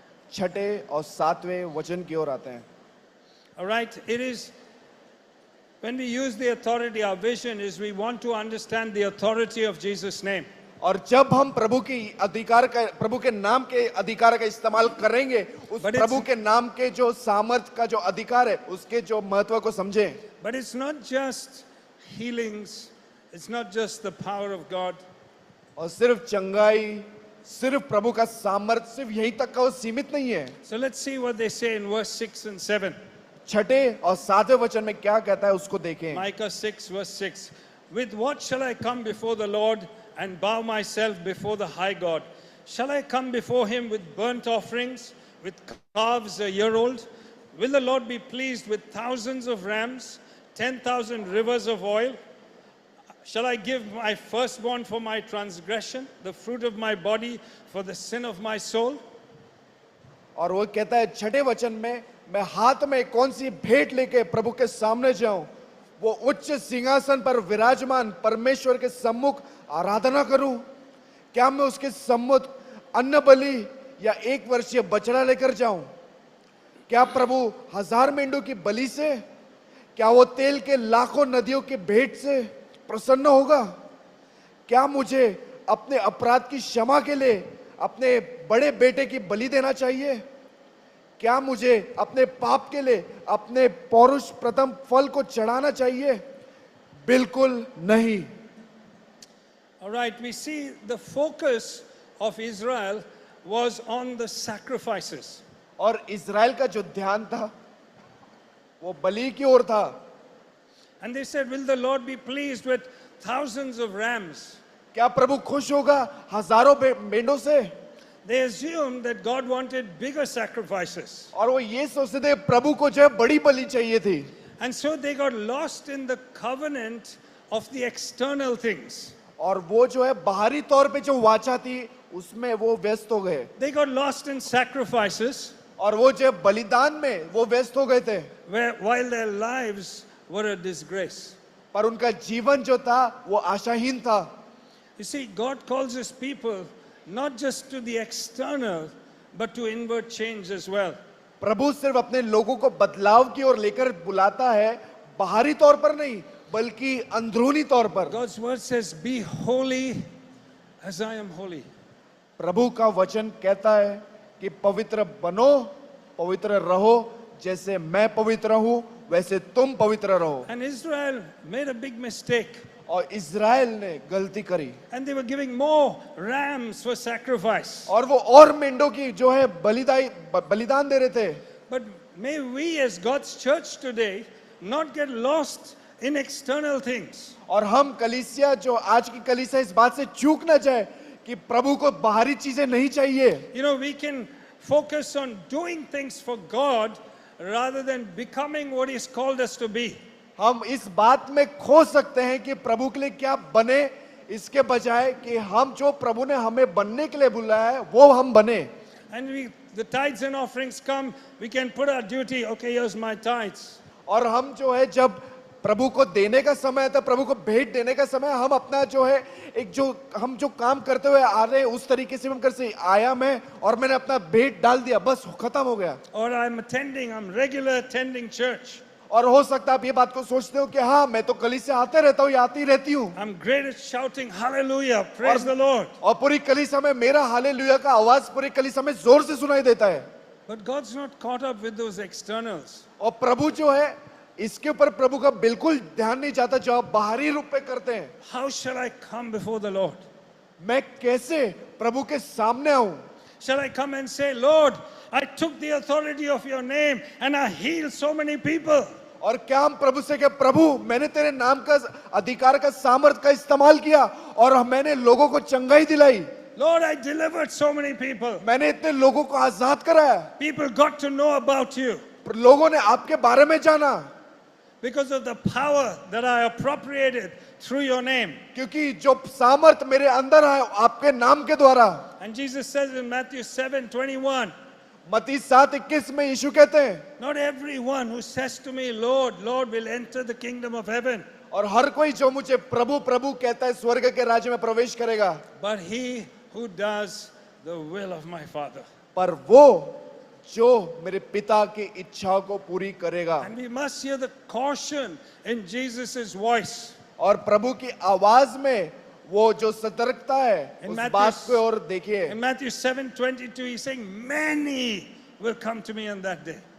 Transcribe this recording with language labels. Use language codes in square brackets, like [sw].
[hi] छठे और सातवें वचन की ओर आते हैं। [en] All right. It is, when we use the authority, our vision is we want to understand the authority of Jesus' name. [hi] और जब हम प्रभु के नाम के अधिकार का इस्तेमाल करेंगे, उस [en] But it's- [hi] प्रभु के नाम के जो सामर्थ का जो अधिकार है, उसके जो महत्व को समझें। [en] But it's not just healings. It's not just the power of God. [hi] और सिर्फ चंगाई, सिर्फ प्रभु का सामर्थ, सिर्फ यहीं तक का वो सीमित नहीं है। [en] So let's see what they say in verse 6 and 7. [hi] छठे और सातवें वचन में क्या कहता है उसको देखें। [en] Micah 6, verse 6. With what shall I come before the Lord and bow myself before the high God? Shall I come before him with burnt offerings, with calves a year old? Will the Lord be pleased with thousands of rams, 10,000 rivers of oil? Shall I give my firstborn for my transgression, the fruit of my body for the sin of my soul? [hi] और वो कहता है छठे वचन में, मैं हाथ में कौन सी भेंट लेके प्रभु के सामने जाऊं, वो उच्च सिंहासन पर विराजमान परमेश्वर के सम्मुख आराधना करूं? क्या मैं उसके सम्मुख अन्न बलि या 1 वर्षीय बछड़ा लेकर जाऊं? क्या प्रभु 1000 मेंढों की बलि से, क्या वो तेल के लाखों नदियों के भेंट से प्रसन्न होगा? क्या मुझे अपने अपराध की क्षमा के लिए अपने बड़े बेटे की बलि देना चाहिए? क्या मुझे अपने पाप के लिए अपने पौरुष प्रथम फल को चढ़ाना चाहिए? बिल्कुल नहीं। [en] All right, we see the focus of Israel was on the sacrifices. [hi] और इज़राइल का जो ध्यान था वो बलि की ओर था। [en] And they said, will the Lord be pleased with thousands of rams? [hi] क्या प्रभु खुश होगा हजारों मेंढों से? [en] They assumed that God wanted bigger sacrifices. [hi] और वो ये सोचते थे प्रभु को जो है बड़ी बलि चाहिए थी। [en] And so they got lost in the covenant of the external things. [hi] और वो जो है बाहरी तौर पे जो वाचा थी उसमें वो व्यस्त हो गए। [en] They got lost in sacrifices [hi] और वो जो बलिदान में वो व्यस्त हो गए थे, [en] while their lives were a disgrace. [hi] पर उनका जीवन जो था वो आशाहीन था। [en] You see, God calls his people not just to the external, but to inward change as well. [hi] प्रभु सिर्फ अपने लोगों को बदलाव की ओर लेकर बुलाता है, बाहरी तौर पर नहीं बल्कि अंदरूनी तौर पर। [en] God's word says, be holy as I am holy. [hi] प्रभु का वचन कहता है कि पवित्र बनो, पवित्र रहो, जैसे मैं पवित्र हूं वैसे तुम पवित्र रहो। [en] And Israel made a big mistake. [hi] और इज़राइल ने गलती करी [en] And they were giving more rams for sacrifice. [hi] और वो और मेंढों की जो है बलिदान दे रहे थे। [en] But may we as God's church today not get lost in external things. [hi] और हम कलीसिया जो आज की कलीसिया इस बात से चूक ना जाए कि प्रभु को बाहरी चीजें नहीं चाहिए। [en] You know, we can focus on doing things for God rather than becoming what He's called us to be. [hi] हम इस बात में खो सकते हैं कि प्रभु के लिए क्या बने, इसके बजाय कि हम जो प्रभु ने हमें बनने के लिए बुलाया है वो हम बने। [en] And the tithes and offerings come, we can put our duty, okay, here's my tithes. [hi] और हम जो है जब प्रभु को देने का समय आता है, प्रभु को भेंट देने का समय, हम अपना जो है एक जो हम जो काम करते हुए आ रहे हैं उस तरीके से हम कर से आया मैं और मैंने अपना भेंट डाल दिया, बस खत्म हो गया। [en] Or I'm regular attending church. [hi] और हो सकता है आप ये बात को सोचते हो कि हाँ मैं तो कलीसिया से आते रहता हूँ या आती रहती हूँ, [en] I'm great at shouting hallelujah, praise the Lord. [hi] और पूरी कलीसिया में मेरा हालेलुया का आवाज पूरी कलीसिया में जोर से सुनाई देता है। [en] But God's not caught up with those externals. [hi] और प्रभु जो है इसके ऊपर प्रभु का बिल्कुल ध्यान नहीं जाता जो आप बाहरी रूप में करते हैं। [en] How shall I come before the Lord? [hi] मैं कैसे प्रभु के सामने आऊं? [en] Shall I come and say, Lord, I took the authority of your name and I healed so many people. [hi] और क्या हम प्रभु से कहे, प्रभु मैंने तेरे नाम का अधिकार का सामर्थ का इस्तेमाल किया और मैंने लोगों को चंगाई दिलाई, [en] Lord, I delivered so many people. [hi] मैंने इतने लोगों को आजाद कराया, [en] People got to know about you [hi] लोगों ने आपके बारे में जाना [en] because of the power that I appropriated through your name. [hi] क्योंकि जो सामर्थ मेरे अंदर है आपके नाम के द्वारा। [en] And Jesus says in Matthew 7:21, [hi] मत्ती 7:21 में यीशु कहते हैं, [en] not everyone who says to me, Lord, Lord, will enter the kingdom of heaven, [hi] और हर कोई जो मुझे प्रभु प्रभु कहता है स्वर्ग के राज्य में प्रवेश करेगा, [en] but he who does the will of my Father. [hi] पर वो जो मेरे पिता की इच्छा को पूरी करेगा। [en] And we must hear the caution in Jesus' voice. [hi] और प्रभु की आवाज में वो जो सतर्कता है [en] In [hi] उस [en] Matthew- [hi] बात को और देखिए। [en] In Matthew 7:22, he's saying, many will come to me on that day.